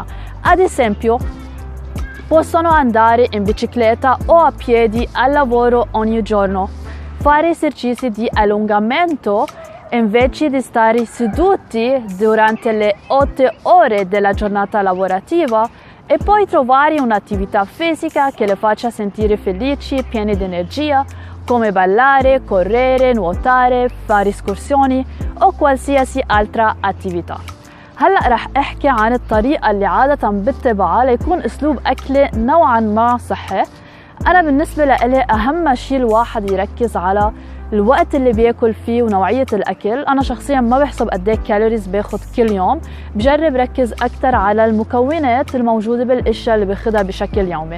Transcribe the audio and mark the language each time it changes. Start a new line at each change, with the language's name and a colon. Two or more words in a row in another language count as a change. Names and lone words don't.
Italian: Ad esempio, possono andare in bicicletta o a piedi al lavoro ogni giorno, fare esercizi di allungamento invece di stare seduti durante le 8 ore della giornata lavorativa e poi trovare un'attività fisica che le faccia sentire felici e pieni di energia, come ballare, correre, nuotare, fare escursioni أو qualsiasi altra attività.
Arabic: هلأ رح أحكي عن الطريقة اللي عادة بتبعها ليكون أسلوب أكلي نوعاً ما صحي. أنا بالنسبة لإلي أهم شيء الواحد يركز على الوقت اللي بياكل فيه ونوعية الأكل. أنا شخصياً ما بحسب قد ايه كالوريز باخد كل يوم، بجرب ركز أكتر على المكونات الموجودة بالأشياء اللي باخدها بشكل يومي.